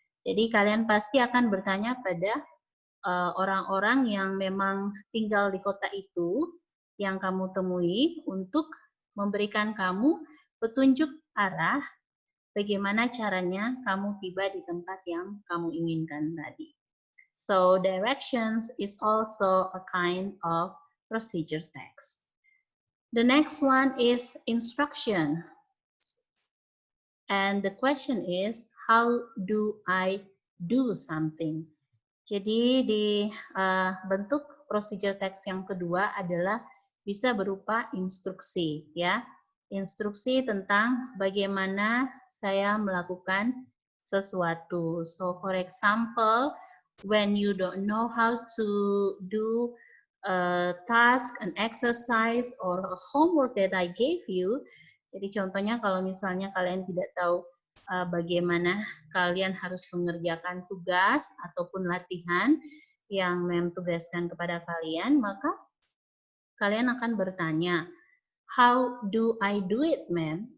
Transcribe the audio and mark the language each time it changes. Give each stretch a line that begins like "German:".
Indonesian: Jadi kalian pasti akan bertanya pada orang-orang yang memang tinggal di kota itu yang kamu temui untuk memberikan kamu petunjuk arah bagaimana caranya kamu tiba di tempat yang kamu inginkan tadi.
English: So directions is also a kind of procedure text. The next one is instruction. And the question is, how do I do something?
Indonesian: Jadi di bentuk procedure text yang kedua adalah bisa berupa instruksi, ya. Instruksi tentang bagaimana saya melakukan sesuatu.
English: So, for example, when you don't know how to do a task, an exercise, or a homework that I gave you,
Indonesian: jadi contohnya kalau misalnya kalian tidak tahu bagaimana kalian harus mengerjakan tugas ataupun latihan yang mem tugaskan kepada kalian, maka kalian akan bertanya,
English: how do I do it, ma'am?